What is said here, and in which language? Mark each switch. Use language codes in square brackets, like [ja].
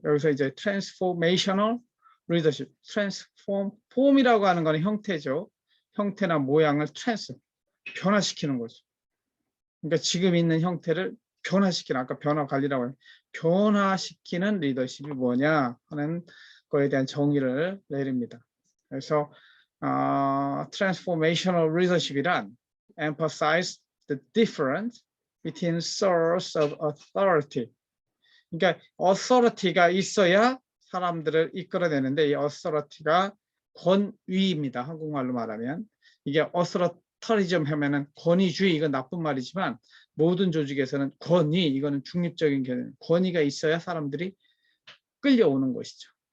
[ko] 여기서 이제 Transformational Leadership, 폼이라고 하는 것은 형태죠. 형태나 모양을 변화시키는 거죠. 그러니까 지금 있는 형태를 변화시키는 아까 변화 관리라고 하는 변화시키는 리더십이 뭐냐 하는 거에 대한 정의를 내립니다. 그래서 [en] transformational leadership이란 emphasize the difference between source of authority. [ko] 그러니까 authority가 있어야 사람들을 이끌어내는데 이 authority가 권위입니다. 한국말로 말하면 이게 어스러터리즘 하면은 권위주의, 이건 나쁜 말이지만 모든 조직에서는 권위, 이거는 중립적인 개념, 권위가 있어야 사람들이 끌려오는 것이죠.